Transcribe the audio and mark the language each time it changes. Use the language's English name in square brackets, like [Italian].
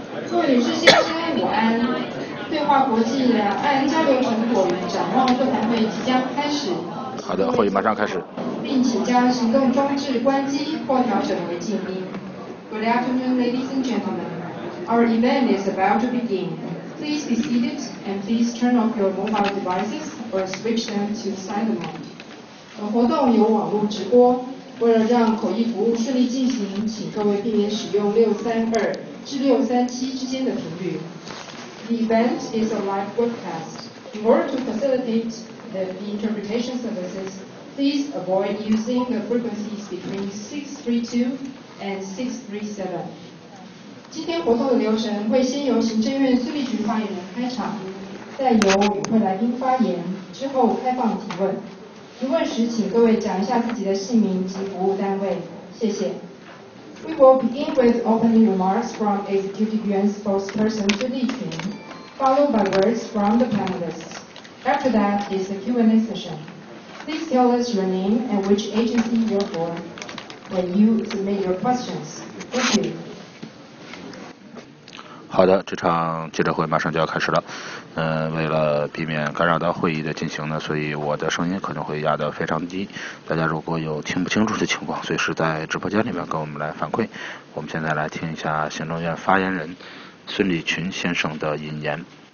[Chinese] 各位女士先生午安，对话国际两岸交流成果与展望座谈会即将开始。好的，会议马上开始。并请将行动装置关机或调整为静音。 [English] Good afternoon, ladies and gentlemen. Our event is about to begin. Please be seated and please turn off your mobile devices. or switch them to silent mode. [Chinese] 活动由网络直播，为了让口译服务顺利进行，请各位避免使用632至637之间的频率。 [English] The event is a live broadcast. In order to facilitate the interpretation services, please avoid using the frequencies between 632 and 637. [Chinese] 今天活动的流程会先由行政院苏立局发言人开场，再由与会来宾发言，之后开放提问。提问时，请各位讲一下自己的姓名及服务单位，谢谢。 [English] We will begin with opening remarks from Executive Yuan spokesperson Su Liqun, followed by words from the panelists. After that is the Q&A session. Please tell us your name and which agency you're for. when you submit your questions. Thank you. [Chinese] 好的，这场记者会马上就要开始了。为了避免干扰到会议的进行呢，所以我的声音可能会压得非常低，大家如果有听不清楚的情况，随时在直播间里面跟我们来反馈。我们现在来听一下行政院发言人孙立群先生的引言。